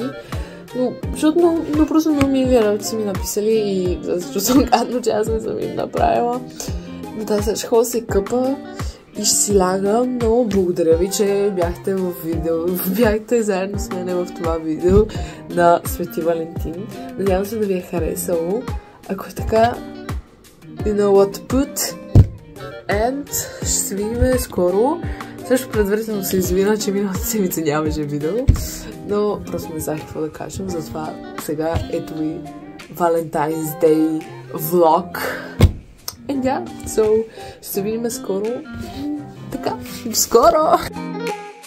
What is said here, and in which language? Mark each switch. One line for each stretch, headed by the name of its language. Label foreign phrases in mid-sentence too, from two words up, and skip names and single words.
Bulgarian: Но, защото просто много ми е вярвам, че са ми написали и се чувствам гадно, че аз не съм им направила. Но да, сега ще се къпа и ще си лягам. Много благодаря ви, че бяхте в видео. Бяхте заедно с мене в това видео на Свети Валентин. Надявам се да ви е харесало. Ако е така,
English: you know what to put.
Bulgarian: And ще се видим скоро. Също предварително се извина, че миналата седмица нямаше видео. Но просто не знаех какво да кажем. Затова сега ето ви
English: Valentine's Day vlog. And yeah, so
Bulgarian: ще се видим скоро. Така, скоро!